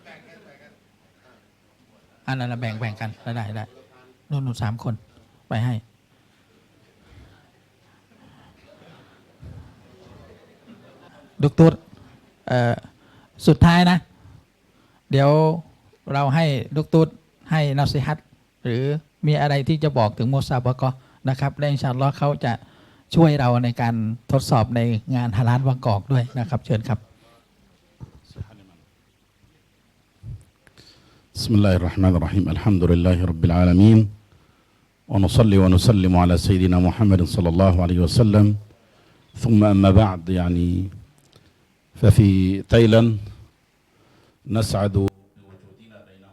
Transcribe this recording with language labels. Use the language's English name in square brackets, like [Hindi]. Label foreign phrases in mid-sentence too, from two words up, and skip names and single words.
[Thai] อันนั้นแบ่งกันได้นู้น3 คนไปให้ดอกเตอร์สุดท้ายนะเดี๋ยวเราให้ดอกเตอร์ให้นัสซิฮัตหรือมีอะไรที่จะบอกถึงมุซาบะกอนะครับและอินชาอัลลอฮ์เขาจะช่วยเราในการทดสอบในงานฮาลาลบางกอกด้วยนะครับเชิญครับ [Arabic] بسم الله الرحمن الرحيم الحمد لله رب العالمين ونصلي ونسلم على سيدنا محمد صلى الله عليه وسلم ثم أما بعد يعني ففي تايلاند نسعد بوجودنا بينهم